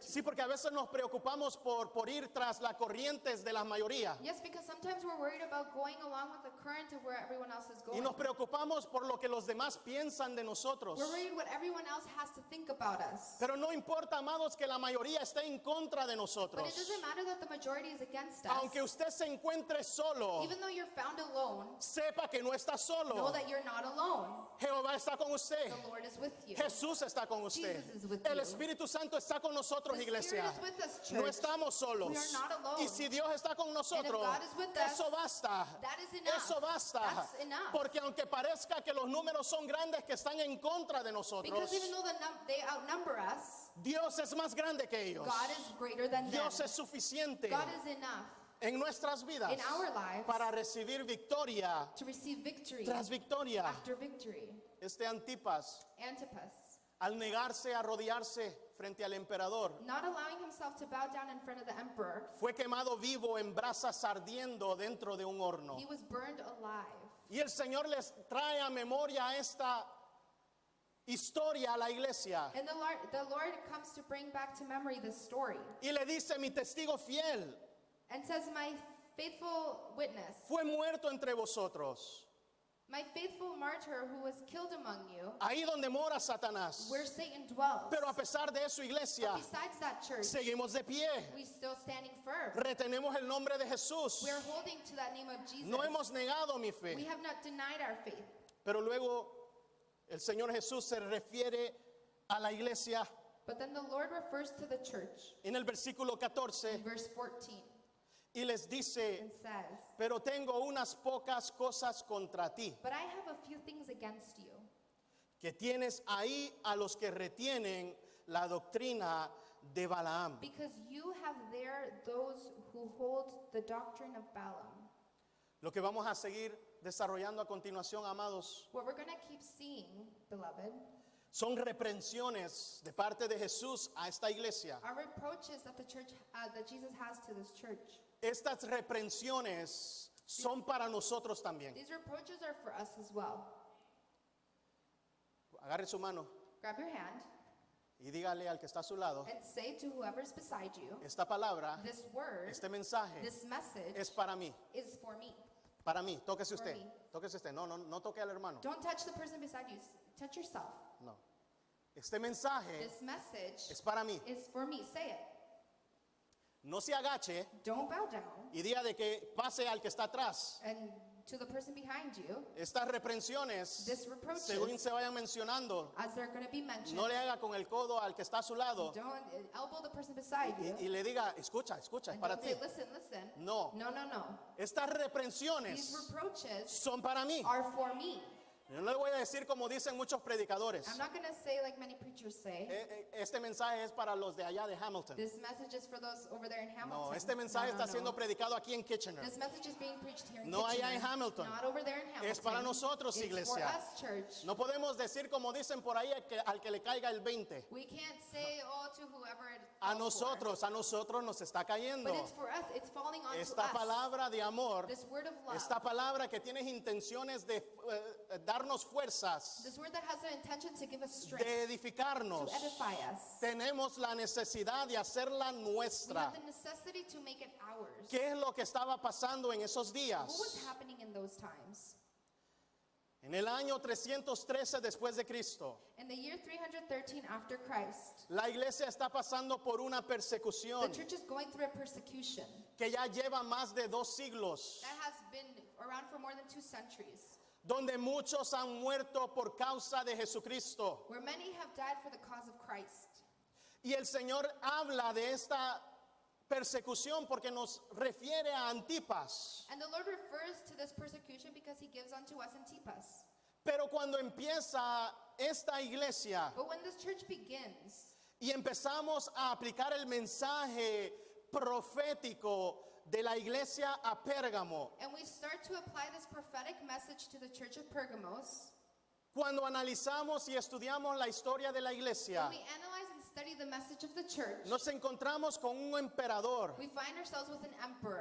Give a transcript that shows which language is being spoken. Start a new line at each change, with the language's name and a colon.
Spanish: Sí, porque a veces nos preocupamos por ir tras las corrientes de la mayoría.
English: Yes, because sometimes we're worried about going along with the current of where everyone else is
Spanish: Y
English: going.
Spanish: nos preocupamos por lo que los demás piensan de nosotros.
English: We're worried what everyone else has to think about us.
Spanish: Pero no importa, amados, que la mayoría esté en contra de
English: But
Spanish: nosotros.
English: it doesn't matter that the majority is against us.
Spanish: Aunque usted se encuentre solo,
English: Even though you're found alone,
Spanish: sepa que no está
English: know
Spanish: solo.
English: that you're not alone.
Spanish: Jehová está con usted.
English: The Lord is with you.
Spanish: Jesús está con usted.
English: Jesus is with
Spanish: El
English: you.
Spanish: Espíritu Santo está con nosotros,
English: The
Spanish: iglesia.
English: Spirit is with us,
Spanish: No
English: church.
Spanish: estamos solos.
English: We are not alone.
Spanish: Y si Dios está con nosotros,
English: God is with us,
Spanish: eso basta.
English: that is enough.
Spanish: Eso basta.
English: That's enough.
Spanish: Porque aunque parezca que los números son grandes que están en contra de nosotros,
English: Because even though they outnumber us,
Spanish: Dios es más grande que ellos.
English: God is greater than them.
Spanish: Dios es suficiente
English: God is enough
Spanish: en nuestras vidas
English: in our lives
Spanish: para recibir victoria
English: to receive victory
Spanish: tras victoria.
English: after victory.
Spanish: Este Antipas,
English: Antipas,
Spanish: al negarse a arrodillarse frente al emperador,
English: not allowing himself to bow down in front of the emperor,
Spanish: fue quemado vivo en brasas ardiendo dentro de un horno.
English: he was burned alive.
Spanish: Y el Señor les trae a memoria esta historia a la iglesia
English: And the Lord comes to bring back to memory this story
Spanish: y le dice, mi testigo fiel
English: and says, my faithful witness,
Spanish: fue muerto entre vosotros,
English: my faithful martyr who was killed among you,
Spanish: ahí donde mora Satanás.
English: where Satan dwells.
Spanish: Pero a pesar de eso, iglesia,
English: Besides that, church,
Spanish: seguimos de pie.
English: we still standing firm.
Spanish: Retenemos el nombre de Jesús.
English: We are holding to that name of Jesus.
Spanish: No hemos negado mi fe.
English: We have not denied our faith.
Spanish: Pero luego el Señor Jesús se refiere a la iglesia
English: But then the Lord refers to the church
Spanish: en el versículo 14
English: in verse 14
Spanish: y les dice,
English: and says,
Spanish: pero tengo unas pocas cosas contra ti,
English: but I have a few things against you,
Spanish: que tienes ahí a los que retienen la doctrina de Balaam.
English: because you have there those who hold the doctrine of Balaam.
Spanish: Lo que vamos a seguir desarrollando a continuación, amados,
English: What we're going to keep seeing, beloved,
Spanish: son reprensiones de parte de Jesús a esta iglesia.
English: are reproaches that the church, that Jesus has to this church.
Spanish: Estas reprensiones son para nosotros también.
English: These reproaches are for us as well.
Spanish: Agarre su mano
English: Grab your hand
Spanish: y dígale al que está a su lado,
English: and say to whoever's beside you,
Spanish: esta palabra,
English: this word,
Spanish: este mensaje
English: this message
Spanish: es para mí.
English: is for me.
Spanish: Para mí, tóquese
English: For
Spanish: usted.
English: me.
Spanish: Tóquese usted. No toque al hermano.
English: Don't touch the person beside you, touch yourself.
Spanish: No. Este mensaje
English: This message
Spanish: es para mí.
English: is for me. Say it.
Spanish: No se agache
English: Don't bow down.
Spanish: y diga de que pase al que está atrás.
English: And to the person behind you,
Spanish: Estas reprensiones,
English: This reproaches,
Spanish: según se vayan mencionando,
English: as they're going to be mentioned,
Spanish: no le haga con el codo al que está a su lado
English: don't elbow the person beside you.
Spanish: y le diga, escucha, es
English: And
Spanish: para
English: don't
Spanish: ti.
English: say, listen.
Spanish: No.
English: No.
Spanish: Estas
English: These
Spanish: reprensiones
English: reproaches
Spanish: son para mí.
English: are for me.
Spanish: Yo no le voy a decir como dicen muchos predicadores.
English: I'm not going to say like many preachers say.
Spanish: Este mensaje es para los de allá de Hamilton.
English: This message is for those over there in Hamilton.
Spanish: No, este mensaje está siendo predicado aquí en Kitchener.
English: This message is being preached here in
Spanish: No allá
English: Kitchener.
Spanish: en Hamilton.
English: Not over there in Hamilton.
Spanish: Es para nosotros,
English: It's
Spanish: iglesia.
English: for us, church.
Spanish: No podemos decir como dicen por ahí al que le caiga el 20.
English: We can't say, oh, to whoever it
Spanish: A
English: falls for.
Spanish: nosotros nos está cayendo.
English: But it's for us. It's falling onto
Spanish: Esta
English: us.
Spanish: palabra de amor,
English: This word of love.
Spanish: esta palabra que tiene intenciones de darnos fuerzas,
English: This word that has the intention to give us strength,
Spanish: de edificarnos.
English: to edify us.
Spanish: Tenemos la necesidad de hacerla
English: We
Spanish: nuestra.
English: have the necessity to make it ours.
Spanish: ¿Qué es lo que estaba pasando en esos días?
English: What was happening in those times?
Spanish: En el año 313 después de Cristo,
English: In the year 313 after Christ,
Spanish: la iglesia está pasando por una
English: the
Spanish: persecución
English: church is going through a persecution
Spanish: que ya lleva más de 2 siglos,
English: that has been around for more than 2 centuries,
Spanish: donde muchos han muerto por causa de Jesucristo.
English: where many have died for the cause of Christ.
Spanish: Y el Señor habla de esta persecución porque nos refiere a Antipas.
English: And the Lord refers to this persecution because he gives unto us Antipas.
Spanish: Pero cuando empieza esta iglesia
English: But when this church begins,
Spanish: y empezamos a aplicar el mensaje profético de la iglesia a Pérgamo,
English: and we start to apply this prophetic message to the church of Pergamos,
Spanish: cuando analizamos y estudiamos la historia de la iglesia,
English: when we analyze and study the message of the church,
Spanish: nos encontramos con un emperador
English: we find ourselves with an emperor